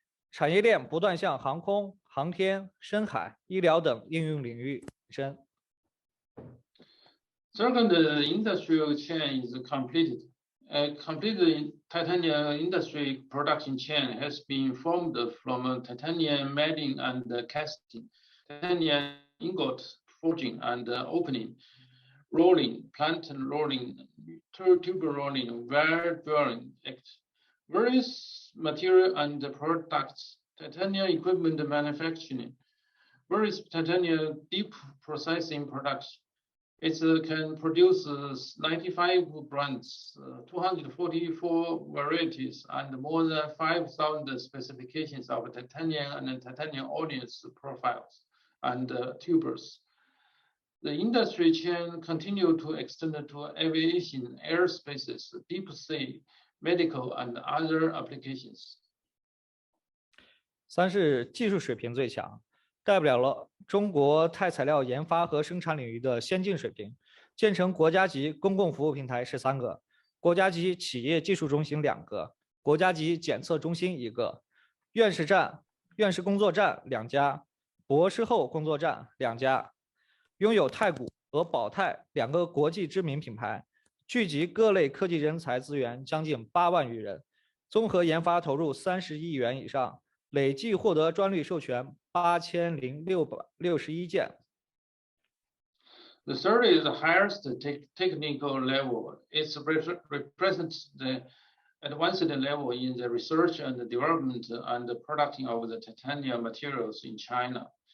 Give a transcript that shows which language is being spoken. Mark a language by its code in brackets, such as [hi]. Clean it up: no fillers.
[zh] 产业链不断向航空、航天、深海、医疗等应用领域延伸。 [en] Second, the industrial chain is completed. A complete titanium industry production chain has been formed from titanium melting and casting, titanium ingot forging and opening, rolling, plant rolling, tube rolling, wire drilling, various material and products, titanium equipment manufacturing, various titanium deep processing products. It can produce 95 brands, 244 varieties, and more than 5,000 specifications of titanium and titanium ordnance profiles and tubers. The industry chain continued to extend to aviation, airspaces, deep sea, medical, and other applications. [zh] 三是技术水平最强，代表了中国钛材料研发和生产领域的先进水平。建成国家级公共服务平台13个，国家级企业技术中心2个，国家级检测中心1个，院士工作站2家，博士后工作站2家，拥有太古和宝钛2个国际知名品牌，聚集各类科技人才资源将近8万余人，综合研发投入30亿元以上，累计获得专利授权8061件。 [en] The third is the highest technical level. It represents the advanced level in the research and development and the production of the titanium materials in China.